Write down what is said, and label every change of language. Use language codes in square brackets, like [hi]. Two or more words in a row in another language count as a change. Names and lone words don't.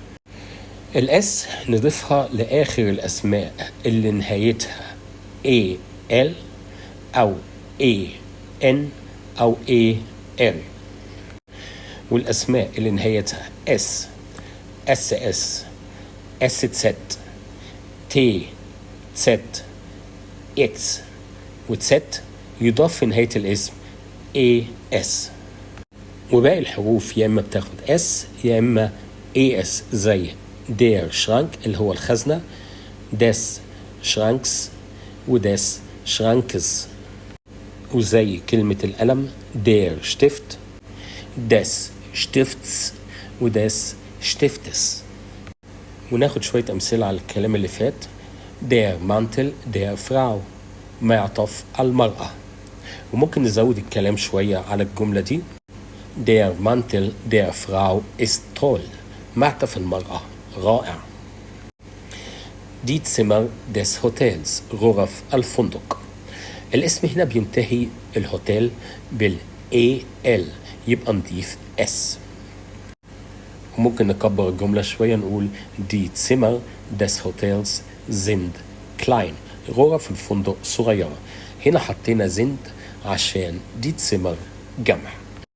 [ar] الاس نضيفها لاخر الاسماء اللي نهايتها al او an او al، والاسماء اللي نهايتها s ss sz t z x وz يضاف في نهاية الاسم as. وباقي الحروف يا إما بتاخد s يا إما as، زي [de] der Schrank [ar] اللي هو الخزنة، [de] des Schranks وdes Schrankes. [ar] وزي كلمة القلم [de] der Stift، des Stifts [ar] و [de] des Stiftes. [ar] وناخد شوية أمثلة على الكلام اللي فات. [de] der Mantel der Frau [ar] معطف المرأة. وممكن نزود الكلام شوية على الجملة دي [de] der Mantel der Frau ist toll [ar] معطف المرأة رائع. [de] die Zimmer des Hotels [ar] غرف الفندق. الاسم هنا بينتهي الهوتيل بال al يبقى نضيف s. وممكن نكبر الجملة شوية نقول [de] die Zimmer des Hotels sind klein [ar] غرف الفندق صغيرة. هنا حطينا sind عشان [de] die Zimmer [ar] جمع.